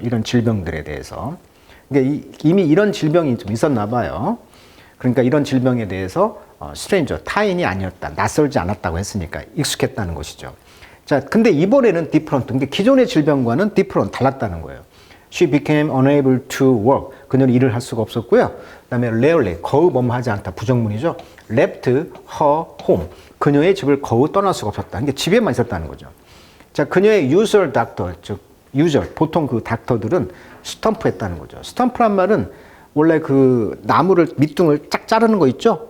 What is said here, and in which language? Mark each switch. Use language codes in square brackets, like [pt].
[ko] 이런 질병들에 대해서. 그러니까 이미 이런 질병이 좀 있었나 봐요. 그러니까 이런 질병에 대해서 스트레인저, 타인이 아니었다, 낯설지 않았다고 했으니까 익숙했다는 것이죠. 자, 근데 이번에는 different, 그러니까 기존의 질병과는 different, 달랐다는 거예요. [en] She became unable to work. [ko] 그녀는 일을 할 수가 없었고요. 그 다음에 rarely, 거의 뭐뭐하지 않다, 부정문이죠. [en] left her home. [ko] 그녀의 집을 거의 떠날 수가 없었다. 그러니까 집에만 있었다는 거죠. 자, 그녀의 usual doctor, 즉 usual, 보통 그 닥터들은 스탬프했다는 거죠. 스탬프란 말은 원래 그 나무를 밑둥을 쫙 자르는 거 있죠?